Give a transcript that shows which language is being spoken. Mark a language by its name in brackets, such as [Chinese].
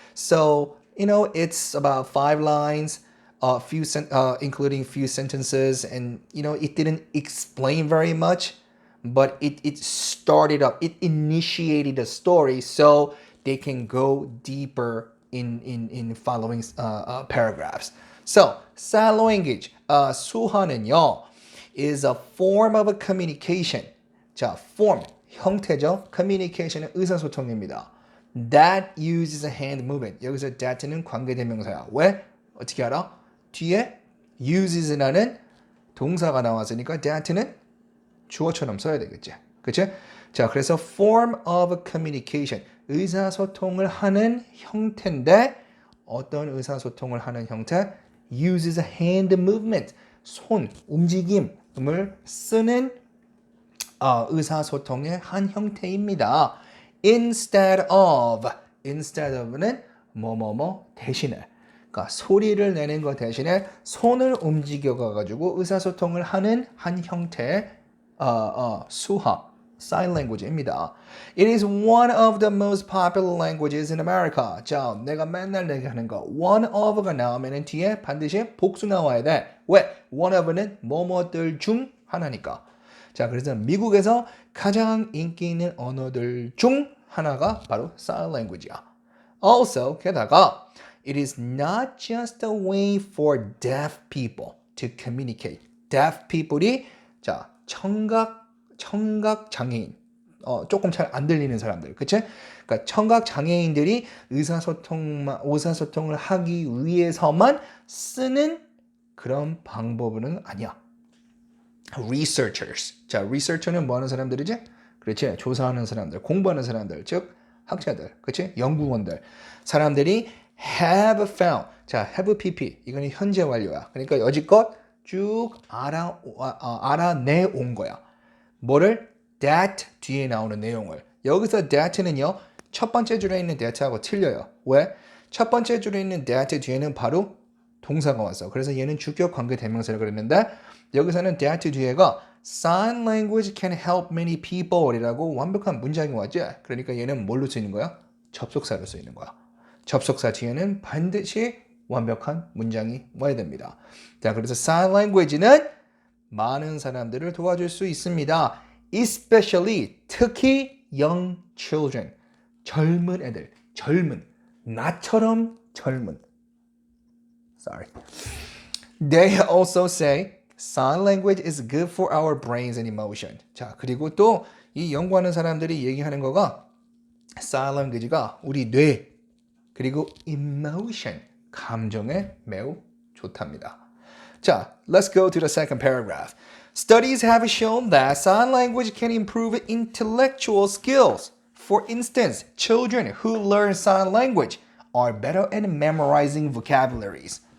[English] So, it's about 5 lines, including few sentences, and it didn't explain very much, but it started up, it initiated the story so they can go deeper in following paragraphs. So sign language, 수화는요, is a form of a communication. [Korean] 자, form, 형태죠. communication은 의사소통입니다. [English] That uses a hand movement. [Korean] 여기서 that는 관계대명사야. 왜? 어떻게 알아? 뒤에 uses라는 동사가 나왔으니까 that는 주어처럼 써야 되겠지. 그치? 자, 그래서 [English] form of communication. [Korean] 의사소통을 하는 형태인데 어떤 의사소통을 하는 형태? [English] uses a hand movement. [Korean] 손, 움직임을 쓰는 의사소통의 한 형태입니다. Instead of는 뭐뭐뭐 대신에, 그러니까 소리를 내는 것 대신에 손을 움직여가지고 의사소통을 하는 한 형태의 수화, sign language입니다. [English] It is one of the most popular languages in America. [Korean] 자, 내가 맨날 얘기하는 거 one of가 나오면 뒤에 반드시 복수 나와야 돼. 왜? one of는 뭐뭐들 중 하나니까. 자, 그래서 미국에서 가장 인기 있는 언어들 중 하나가 바로 sign language야. [English] Also, 게다가 it is not just a way for deaf people to communicate. [Korean] deaf people이 자, 청각 장애인, 조금 잘 안 들리는 사람들, 그치? 그러니까 청각 장애인들이 의사소통을 하기 위해서만 쓰는 그런 방법은 아니야. Researchers. 자, researcher는 뭐 하는 사람들이지? 그렇지? 조사하는 사람들, 공부하는 사람들, 즉 학자들, 그렇지? 연구원들. [English] 사람들이 have found. [Korean] 자, have pp. 이거는 현재 완료야. 그러니까 여지껏 쭉 알아내온 거야. 뭐를? that 뒤에 나오는 내용을. 여기서 that는요, 첫 번째 줄에 있는 that하고 틀려요. 왜? 첫 번째 줄에 있는 that 뒤에는 바로 동사가 왔어. 그래서 얘는 주격 관계 대명사를 그랬는데 여기서는 that 뒤에가 [English] sign language can help many people [Korean] 이라고 완벽한 문장이 왔지. 그러니까 얘는 뭘로 쓰이는 거야? 접속사로 쓰이는 거야. 접속사 뒤에는 반드시 완벽한 문장이 와야 됩니다. 자, 그래서 sign language는 많은 사람들을 도와줄 수 있습니다. Especially, 특히 [English] young children, [Korean] 젊은 애들, 나처럼 젊은. [English] Sorry. They also say sign language is good for our brains and emotion. [Korean] 자, 그리고 또 이 연구하는 사람들이 얘기하는 거가 sign language가 우리 뇌 그리고 emotion, 감정에 매우 좋답니다. [English] 자, let's go to the second paragraph. Studies have shown that sign language can improve intellectual skills. For instance, children who learn sign language are better at memorizing vocabularies.